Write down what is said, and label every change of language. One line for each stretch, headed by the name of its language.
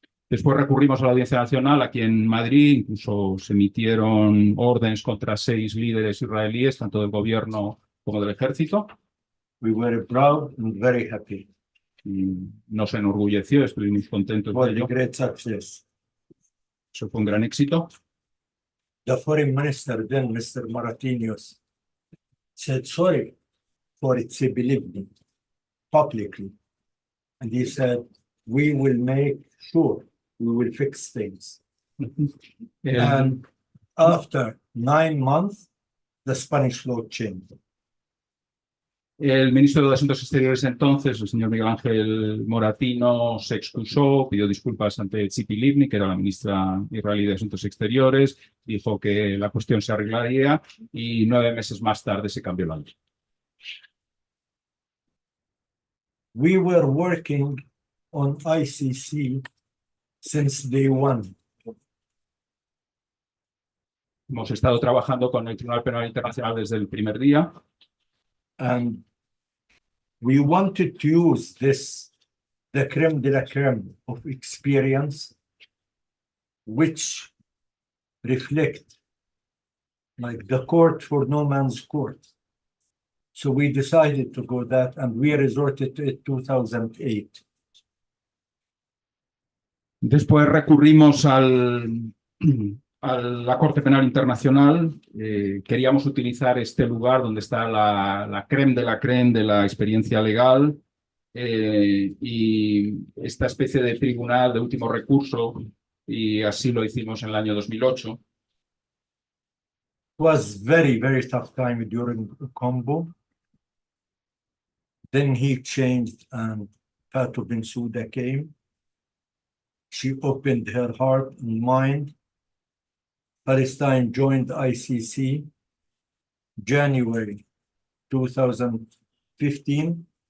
Spanish: Después recurrimos a la Audiencia Nacional aquí en Madrid. Incluso se emitieron órdenes contra 6 líderes israelíes, tanto del gobierno como del ejército.
English: We were proud and very happy
Spanish: Y nos enorgulleció, estuvimos contentos
English: for
Spanish: de
English: the
Spanish: ello.
English: great success.
Spanish: Eso fue un gran éxito.
English: The foreign minister then, Mr. Maratinios, said sorry for it, he believed me publicly. And he said, we will make sure we will fix things. And after 9 months, the Spanish law changed.
Spanish: El ministro de Asuntos Exteriores entonces, el señor Miguel Ángel Moratino, se excusó, pidió disculpas ante Tzipi Livni, que era la ministra israelí de Asuntos Exteriores, dijo que la cuestión se arreglaría y 9 meses más tarde se cambió la ley.
English: We were working on ICC since day one.
Spanish: Hemos estado trabajando con el Tribunal Penal Internacional desde el primer día.
English: And we wanted to use this, the creme de la creme of experience, which reflect like the court for no man's court. So we decided to go that, and we resorted to it 2008.
Spanish: Después recurrimos a la Corte Penal Internacional. Queríamos utilizar este lugar donde está la crème de la experiencia legal y esta especie de tribunal de último recurso, y así lo hicimos en el año 2008.
English: It was very, very tough time during combo. Then he changed and Fatou Bensouda came. She opened her heart and mind. Palestine joined ICC January 2015.